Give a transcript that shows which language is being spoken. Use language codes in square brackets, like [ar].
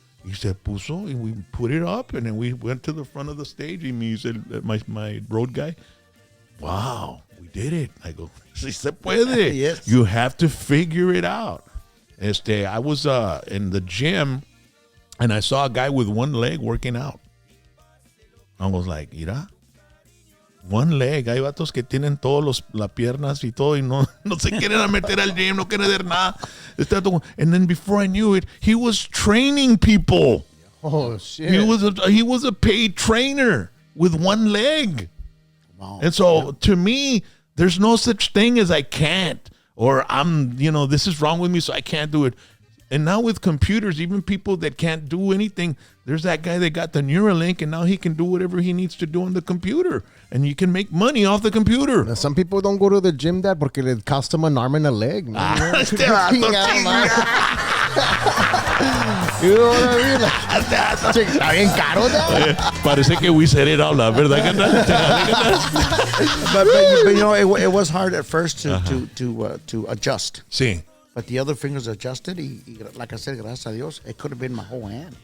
[es] Y se puso, [en] and we put it up, and then we went to the front of the stage, and he said, my road guy, wow, we did it. I go, [es] sí se puede. [en] Yes. You have to figure it out. I was in the gym, and I saw a guy with one leg working out. I was like, [es] mira, [en] one leg. [es] Hay vatos que tienen todas las piernas y todo y no se quieren a meter al gym, no quieren hacer nada. [en] And then before I knew it, he was training people. Oh, shit. He was a paid trainer with one leg. Wow. And so to me, there's no such thing as I can't or this is wrong with me, so I can't do it. And now with computers, even people that can't do anything, there's that guy that got the Neuralink, and now he can do whatever he needs to do on the computer, and you can make money off the computer. Now, some people don't go to the gym, Dad, [es] porque [en] it cost them an arm and a leg. Man. [es] Este vato, [en] You know what I mean? Like, [es] está bien caro, [en] Dad. [es] Parece que [en] we set it all up, [es] ¿verdad? [en] but it was hard at first to adjust. [es] Sí. [en] But the other fingers adjusted. Like I said, [es] gracias a Dios, [en] it could have been my whole hand.